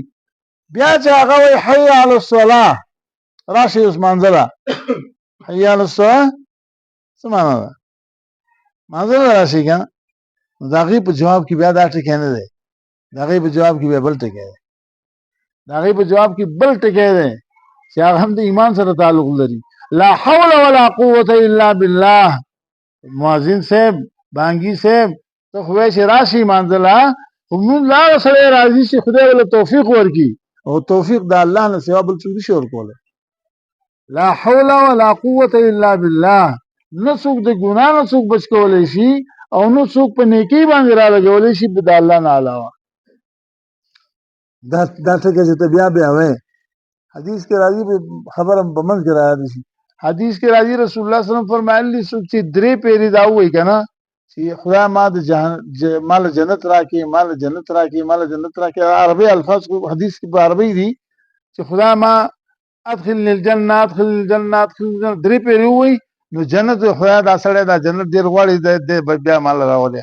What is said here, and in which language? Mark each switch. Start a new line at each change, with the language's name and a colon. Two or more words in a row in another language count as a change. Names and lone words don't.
Pashto: بیا چې هغه وایي
Arabic: حي علی الصلاه،
Pashto: راشي اوس مانځله،
Arabic: حي علی الصلاه
Pashto: څه معنا ده؟ مانځله راشي که نه؟ نو د هغې په جواب کې بیا دا ټکی نه دی، د هغې په جواب کې بیا بل ټکی دی، د هغې په جواب کې بل ټکی دی چې هغه هم د ایمان سره تعلق لري.
Arabic: لا حول ولا قوة الا بالله.
Pashto: مؤذن صاحب، بانګي صاحب، ته خو وایې چې راشي مانځله، خو مونږ لا هغه سړی راځي چې خدای ورله توفیق ورکړي، او توفیق د الله نه سوا بل څوک نشي ورکولی.
Arabic: لا حول ولا قوة الا بالله.
Pashto: نه څوک د ګناه نه څوک بچ کولی شي، او نه څوک په نیکۍ باندې را لګولی شي د الله نه علاوه. دا ټکه چې ته بیا بیا وایې، حدیث کې راځي، خبره په منځ کې راځي شي. حدیث کې راځي رسول الله صلی الله علیه وسلم فرمایلی څوک چې درې پیرې دا وایي که نه چې خدای مال جنت راکړي، مال جنت راکړي، مال جنت راکړي، عربي الفاظ حدیث کې په عربي دي چې خدای ما
Arabic: ادخلني الجنه، ادخلني الجنه، ادخلني الجنه،
Pashto: درې پیرې وایي نو جنت خدای دا سړی دا جنت ډېر غواړي، بیا مال راولي.